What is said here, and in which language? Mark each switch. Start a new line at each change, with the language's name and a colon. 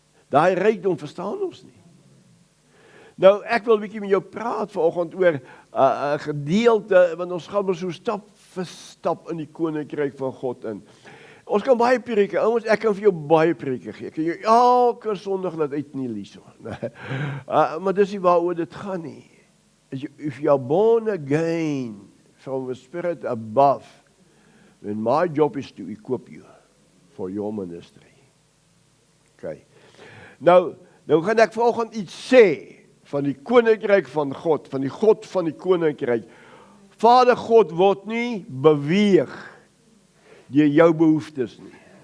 Afrikaans: Daai rykdom verstaan ons nie. Nou, ek wil 'n bietjie met jou praat vanoggend oor 'n gedeelte, want ons gaan maar so stap vir stap in die koninkryk van God in. Ons kan baie preke, ouens, ek kan vir jou baie preke gee. Ek kan jou elke Sondag laat uitneel hierso. Maar dis nie waaroor dit gaan nie.
English: If you are born again from the Spirit above, then my job is to equip you for your ministry. Okay.
Afrikaans: Nou gaan ek vanoggend iets sê van die koninkryk van God, van die God van die koninkryk. Vader God word nie beweeg deur jou behoeftes nie.